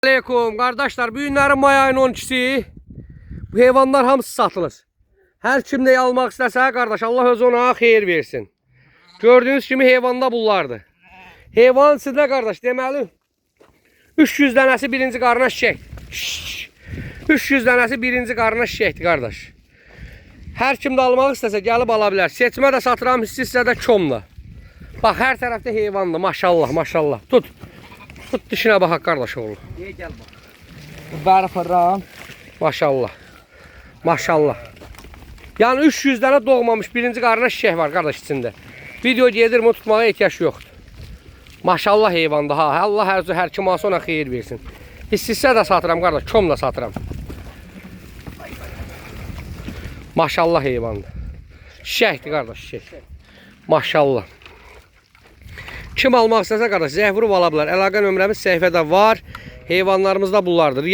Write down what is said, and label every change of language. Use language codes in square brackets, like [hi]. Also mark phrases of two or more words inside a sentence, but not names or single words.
[tr] Aleyküm kardeşler, bu günlerin may ayının 12'si. [az] Bu heyvanlar hamısı satılır. [tr] Her kim de almak istese kardeş, [az] Allah öz ona xeyir versin. Gördüğünüz kimi heyvanda bunlardır. Heyvan sizdə kardeş, deməli 300 dənəsi birinci qarına şişək. 300 dənəsi birinci qarına şişəkdir kardeş. [tr] Her kim de almak istese gelip alabilir. [az] Seçmə də satıram, hissə də komla. [tr] Bak her tarafta heyvandır, maşallah maşallah. Tut. Tut dişine bak kardeş oğlu. Gel bak. Bari fırram. Maşallah. Maşallah. Yani 300 tane doğmamış [az] birinci qarına şişək [tr] var kardeş içinde. Video gedir mi tutmağa ihtiyaç yoktur. Maşallah heyvanda ha. Allah her kim alsa [az] ona xeyir versin. Hissə də satıram kardeş. Kom da satıram. Maşallah heyvanda. Şişəkdir kardeş şişək. Maşallah. Kim almaq istəsə qardaş zəng vurub ala bilər. Əlaqə nömrəmiz səhifədə var. Heyvanlarımız da bunlardır.